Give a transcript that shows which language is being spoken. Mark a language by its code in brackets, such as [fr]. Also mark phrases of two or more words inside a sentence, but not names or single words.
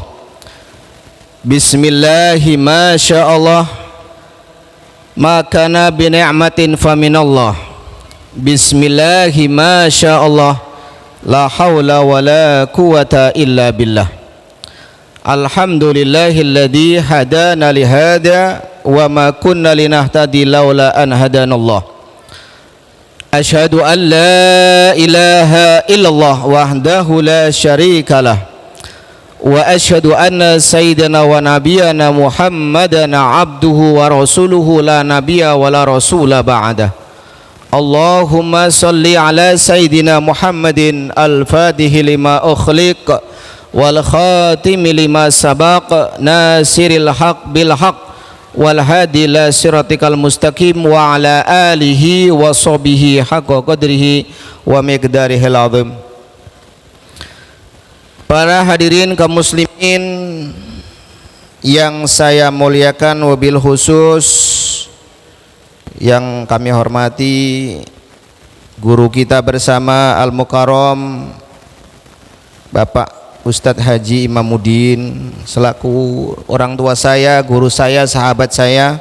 [ar] بسم الله ما شاء الله ما كان بنعمة فمن الله. بسم الله ما شاء الله لا حول ولا قوة إلا بالله. الحمد لله الذي هدانا لهذا وما كنا لنهتدي لولا أن هدانا الله. أشهد أن لا إله إلا الله وحده لا شريك له وأشهد أن سيدنا ونبينا محمدا عبده ورسوله لا نبي ولا رسول بعده. اللهم صل على سيدنا محمد الفاتح لما أغلق والخاتم لما سبق ناصر الحق بالحق والهادي إلى صراطك المستقيم وعلى آله وصحبه حق قدره ومقداره العظيم. [id] Para hadirin kaum muslimin yang saya muliakan, [ar] وبالخصوص [id] yang kami hormati guru kita bersama Al-Mukarram Bapak Ustadz Haji Imamuddin, selaku orang tua saya, guru saya, sahabat saya.